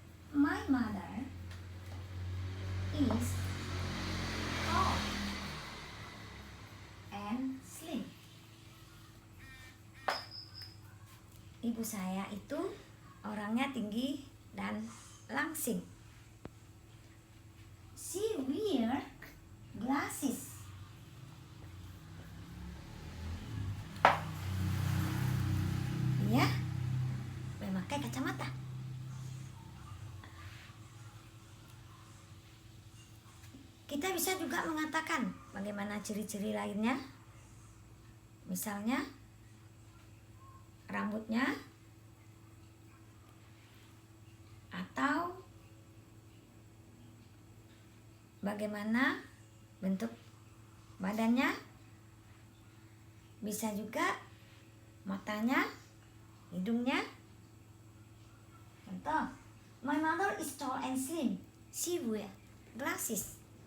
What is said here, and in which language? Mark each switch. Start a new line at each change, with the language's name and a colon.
English: My mother is tall and slim.
Indonesian: Ibu saya itu orangnya tinggi dan langsing.
English: She wears glasses.
Indonesian: Dia memakai kacamata. Kita bisa juga mengatakan bagaimana ciri-ciri lainnya. Misalnya rambutnya atau bagaimana bentuk badannya. Bisa juga matanya, hidungnya.
English: Contoh, my mother is tall and slim. She wears glasses.